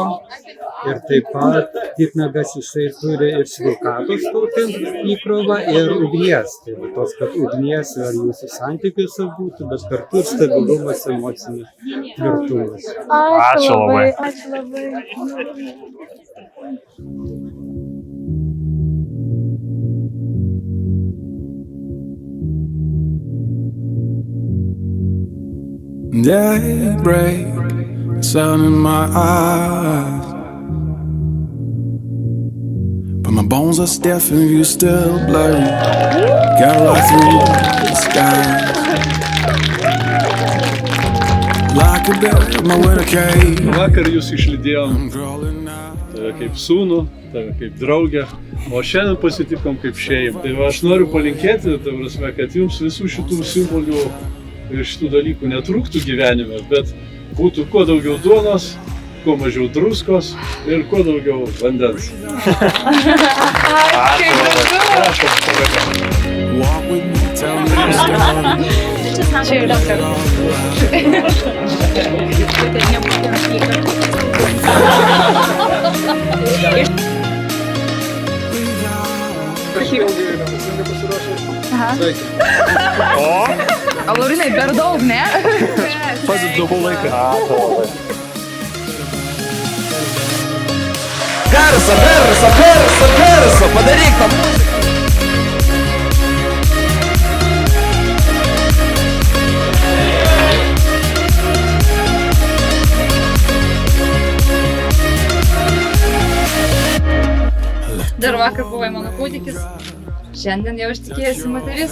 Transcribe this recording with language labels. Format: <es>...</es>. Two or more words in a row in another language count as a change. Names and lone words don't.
<lt>Ir taip pat titnagas jisai turi ir sveikatos tokį įkrovą ir ugnies. Tai tos, kad ugnies ir jūsų santykiuose būtų, bet kartu ir stabilumas, emocinis tvirtumas. Ačiū labai. Ačiū labai.</lt> <en>Daybreak, sun in my eyes, but my bones are stiff and you still blurry. Gotta ride through the sky like a bird, my winter cave.</en> <lt>Vakar jūs išlydėjom</lt> <en>I'm crawling out.</en> <lt>tave kaip sūnų, tave kaip draugę, o šiandien pasitikom kaip šeimą. Tai aš noriu palinkėti, ta prasme, kad jums visų šitų simbolių ir šitų dalykų netrūktų gyvenime, bet būtų kuo daugiau duonos, kuo mažiau druskos ir kuo daugiau vandens.</lt> <en>Walk with me, tell me the story.</en> <lt>A Laurinai, per daug, ne? Pats daugų laiką. Garso, garso, garso, garso, padaryk tą muziką. Dar vakar buvai mano kūdikis, šiandien jau ištekėjusi moteris.</lt>